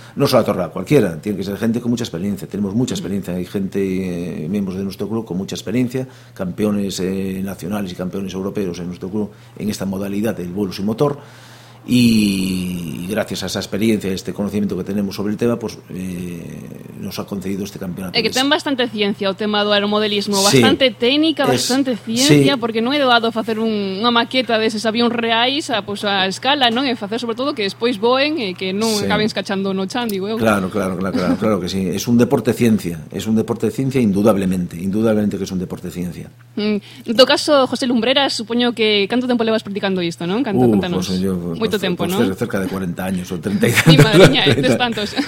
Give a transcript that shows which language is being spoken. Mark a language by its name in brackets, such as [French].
[Spanish] No se la otorga cualquiera, tiene que ser gente con mucha experiencia, tenemos mucha experiencia, uh-huh, hay gente, miembros de nuestro club con mucha experiencia, campeones nacionales y campeones europeos en nuestro club en esta modalidad del vuelo sin motor. Y gracias a esa experiencia, a este conocimiento que tenemos sobre el tema, pues nos ha concedido este campeonato. [Galician] Que ten bastante ciencia o tema do aeromodelismo, bastante sí, técnica, bastante ciencia, sí, porque non é doado facer unha maqueta de esos avións reais a escala, non? E facer sobre todo que despois voen e que non, sí, acaben escachando no chan, digo eu. [Spanish] Claro, claro, claro, claro, claro que sí. Es un deporte ciencia indudablemente que es un deporte ciencia. [Galician] En todo caso, José Lumbreras, supoño que canto tempo levas practicando isto, non? [Spanish] Cuéntanos. [Galician] Moito tempo, non? [Spanish] Cerca de 40 años [Galician] ou 30 [Spanish] y tantos. [Galician] Mi madriña, tes tantos.